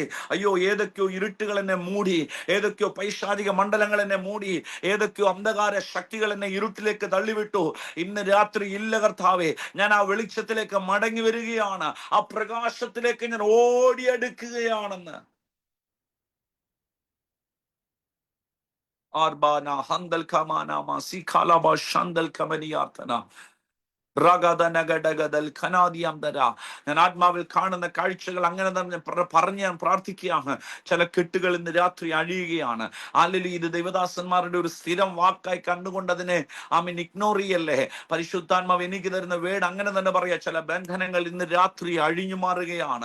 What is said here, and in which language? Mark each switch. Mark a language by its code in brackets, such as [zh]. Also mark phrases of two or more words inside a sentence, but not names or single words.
[ml] അയ്യോ, ഏതൊക്കെയോ ഇരുട്ടുകൾ എന്നെ മൂടി, ഏതൊക്കെയോ പൈശാചിക മണ്ഡലങ്ങൾ എന്നെ മൂടി, ഏതൊക്കെയോ അന്ധകാര ശക്തികൾ എന്നെ ഇരുട്ടിലേക്ക് തള്ളിവിട്ടു. ഇന്ന് രാത്രി ഇല്ല കർത്താവേ, ഞാൻ ആ വെളിച്ചത്തിലേക്ക് മടങ്ങി വരികയാണ്. ആ പ്രകാശത്തിലേക്ക് ഞാൻ ഓടിയെടുക്കുകയാണെന്ന്. Arbana handal kamana ma sikalaba shandal kamaniyatana ഞാൻ ആത്മാവിൽ കാണുന്ന കാഴ്ചകൾ അങ്ങനെ തന്നെ പറഞ്ഞ് ഞാൻ പ്രാർത്ഥിക്കുകയാണ്. ചില കെട്ടുകൾ ഇന്ന് രാത്രി അഴിയുകയാണ്. അല്ലെങ്കിൽ ഇത് ദൈവദാസന്മാരുടെ ഒരു സ്ഥിരം വാക്കായി കണ്ടുകൊണ്ട് അതിനെ ഇഗ്നോർ ചെയ്യല്ലേ. പരിശുദ്ധാത്മാവ് എനിക്ക് തരുന്ന വേട് അങ്ങനെ തന്നെ പറയാ. ചില ബന്ധനങ്ങൾ ഇന്ന് രാത്രി അഴിഞ്ഞു മാറുകയാണ്.